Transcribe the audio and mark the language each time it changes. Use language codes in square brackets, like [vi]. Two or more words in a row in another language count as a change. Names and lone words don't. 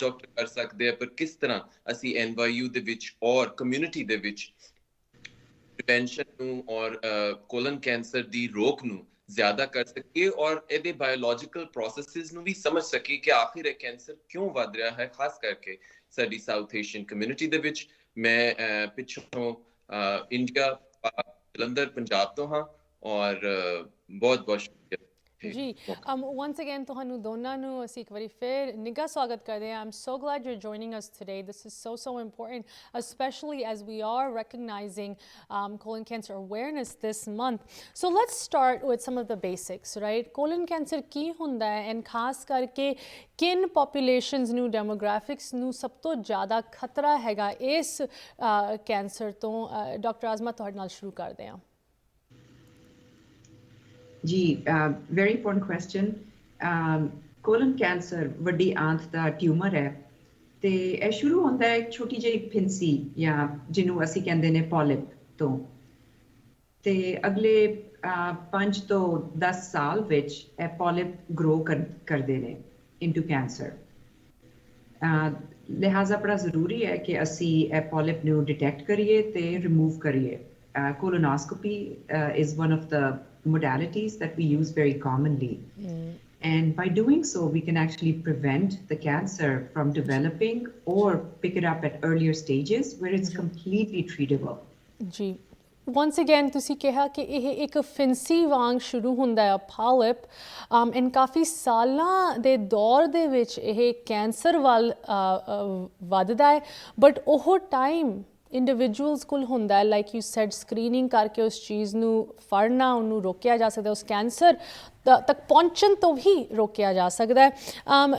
[pa] ਡਾਕਟਰ ਕਰ ਸਕਦੇ ਆ ਪਰ ਕਿਸ ਤਰ੍ਹਾਂ ਅਸੀਂ NYU ਦੇ ਵਿੱਚ ਔਰ ਕਮਿਊਨਿਟੀ ਦੇ ਵਿੱਚ ਪ੍ਰੀਵੈਂਸ਼ਨ ਨੂੰ ਔਰ ਕੋਲਨ ਕੈਂਸਰ ਦੀ ਰੋਕ ਨੂੰ ਜ਼ਿਆਦਾ ਕਰ ਸਕੀਏ ਔਰ ਇਹਦੇ ਬਾਇਓਲੋਜੀਕਲ ਪ੍ਰੋਸੈਸਿਸ ਨੂੰ ਵੀ ਸਮਝ ਸਕੀਏ ਕਿ ਆਖਿਰ ਇਹ ਕੈਂਸਰ ਕਿਉਂ ਵੱਧ ਰਿਹਾ ਹੈ ਖਾਸ ਕਰਕੇ ਸਾਡੀ ਸਾਊਥ ਏਸ਼ੀਅਨ ਕਮਿਊਨਿਟੀ ਦੇ ਵਿੱਚ ਮੈਂ ਪਿੱਛੋਂ ਇੰਡੀਆ ਜਲੰਧਰ ਪੰਜਾਬ ਤੋਂ ਹਾਂ ਔਰ ਬਹੁਤ ਬਹੁਤ ਸ਼ੁਕਰੀਆ जी [en] once again [pa] ਤੁਹਾਨੂੰ ਦੋਨਾਂ ਨੂੰ ਅਸੀਂ ਇੱਕ ਵਾਰੀ ਫਿਰ ਨਿੱਘਾ ਸਵਾਗਤ ਕਰਦੇ ਹਾਂ [en] I'm so glad you're joining us today. This is so important, especially as we are recognizing colon cancer awareness this month. So let's start with some of the basics, right? Colon cancer [pa] ਕੀ ਹੁੰਦਾ ਹੈ and ਖਾਸ ਕਰਕੇ ਕਿਨ populations ਨੂੰ demographics ਨੂੰ ਸਭ ਤੋਂ ਜ਼ਿਆਦਾ ਖਤਰਾ ਹੈਗਾ ਇਸ ਕੈਂਸਰ ਤੋਂ ਡਾਕਟਰ ਆਜ਼ਮਾ ਤੁਹਾਡੇ ਨਾਲ ਸ਼ੁਰੂ ਕਰਦੇ ਹਾਂ जी [en] very important question colon cancer [pa] ਵੱਡੀ ਆਂਤ ਦਾ ਟਿਊਮਰ ਹੈ ਤੇ ਇਹ ਸ਼ੁਰੂ ਹੁੰਦਾ ਹੈ ਇੱਕ ਛੋਟੀ ਜਿਹੀ ਫਿੰਸੀ ਜਾਂ ਜਿਹਨੂੰ ਅਸੀਂ ਕਹਿੰਦੇ ਨੇ ਪੋਲਿਪ ਤੋਂ ਤੇ ਅਗਲੇ 5 ਤੋਂ 10 ਸਾਲ ਵਿੱਚ ਇਹ ਪੋਲਿਪ ਗਰੋ ਕਰਦੇ ਨੇ [en] into cancer [pa] ਲਿਹਾਜ਼ਾ ਬੜਾ ਜ਼ਰੂਰੀ ਹੈ ਕਿ ਅਸੀਂ ਇਹ ਪੋਲਿਪ ਨੂੰ ਡਿਟੈਕਟ ਕਰੀਏ ਤੇ ਰਿਮੂਵ ਕਰੀਏ। [en] Colonoscopy is one of the modalities that we use very commonly. And by doing so, we can actually prevent the cancer from developing or pick it up at earlier stages where it's completely treatable. [pa] ਜੀ [en] once again [pa] ਤੁਸੀਂ ਕਿਹਾ ਕਿ ਇਹ ਇੱਕ ਫਿੰਸੀ ਵਾਂਗ ਸ਼ੁਰੂ ਹੁੰਦਾ ਹੈ ਪਾਲਿਪ ਐਂਡ ਕਾਫੀ ਸਾਲਾਂ ਦੇ ਦੌਰ ਦੇ ਵਿੱਚ ਇਹ ਕੈਂਸਰ ਵੱਲ ਵੱਧਦਾ ਹੈ ਬਟ ਉਹ ਟਾਈਮ ਇੰਡੀਵਿਜੂਅਲਸ ਕੋਲ ਹੁੰਦਾ ਹੈ [en] like you said [pa] ਸਕਰੀਨਿੰਗ ਕਰਕੇ ਉਸ ਚੀਜ਼ ਨੂੰ ਫੜਨਾ ਉਹਨੂੰ ਰੋਕਿਆ ਜਾ ਸਕਦਾ ਉਸ ਕੈਂਸਰ ਤੱਕ ਪਹੁੰਚਣ ਤੋਂ ਵੀ ਰੋਕਿਆ ਜਾ ਸਕਦਾ ਹੈ।